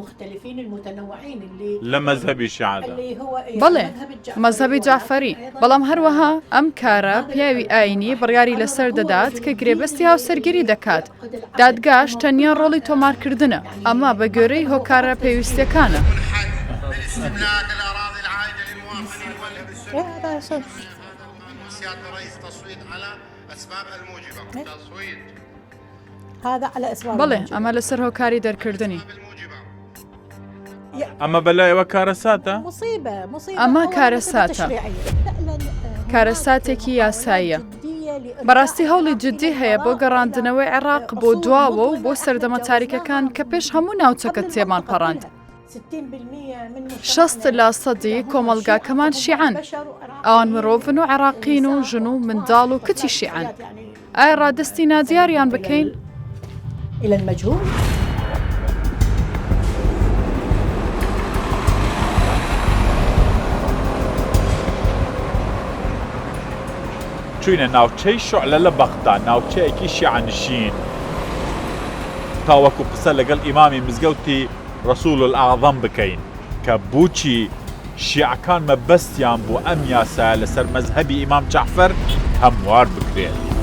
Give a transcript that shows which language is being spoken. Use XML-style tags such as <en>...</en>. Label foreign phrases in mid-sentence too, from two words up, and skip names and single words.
<ckb>لە مەزهەبی شیعەدا. بەڵێ مەزهەبی جافەری، بەڵام هەروەها ئەم کارە پیاوی ئاینی بڕیاری لەسەر دەدات کە گرێبەستی هاوسەرگیری دەکات. دادگاش تەنیا ڕۆڵی تۆمارکردنە، ئەمە بە گوێرەی هۆکارە پێویستیەکانە.</ckb> <ar>استملاك الأراضي العائدة للمواطنين والمسؤولين سيادة الرئيس تصويت على أسباب الموجبة تصويت هذا على أسباب</ar> <ckb>بەڵێ ئەمە لەسەر هۆکاری دەرکردنی. ئەمە بەلایەوە کارەساتە؟ ئەمە کارەساتە. کارەساتێکی یاساییە. بەڕاستی هەوڵی جددی هەیە بۆ گەڕاندنەوەی عێراق بۆ دواوە و بۆ سەردەمە تاریکەکان کە پێش هەموو ناوچەکە تێمان پەڕاند. 60% کۆمەلگاکەمان شیعەن، ئەوان مرۆڤن و عێراقین و ژن و منداڵ و کچی شیعەن. ئایا ڕادستی نادیاریان بکەین؟</ckb> <ar>إلى المجهول.</ar> <ckb>چوینە ناوچەی شعلە لە بەغدا، ناوچەیەکی شیعەنشین، تاوەکو قسە لەگەڵ ئیمامی مزگەوتی ڕەسوول الئاعظەم بکەین کە بووچی شیعەکان مەبەستیان بوو ئەم یاسایە لەسەر مەزهەبی ئیمام جەعفەر هەموار بکرێت.</ckb>